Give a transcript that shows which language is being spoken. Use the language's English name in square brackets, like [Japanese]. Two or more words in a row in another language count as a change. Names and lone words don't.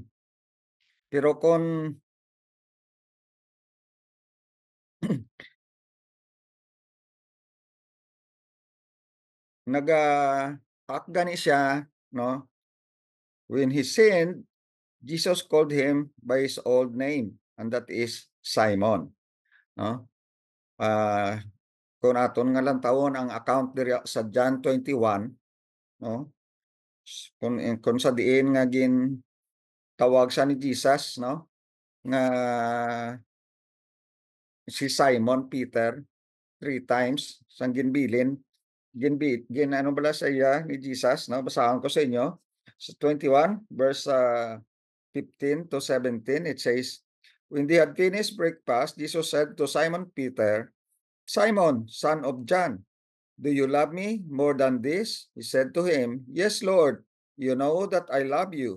[Hiligaynon] Pero kung naga-act gani siya, no, [English] when he sinned, Jesus called him by his old name, and that is Simon, [Hiligaynon] no? Ah, kung aton nga lang tawon ang account diri sa John 21, no? Kung sa diin nga tawag sa ni Jesus, no? Nga si Simon Peter 3 times sang ginbilin ano bala sa iya ni Jesus, no? Basahan ko sa inyo sa 21 verse 15 to 17. [English] It says, when they had finished breakfast, Jesus said to Simon Peter, Simon, son of John, do you love me more than this? He said to him, yes, Lord, you know that I love you.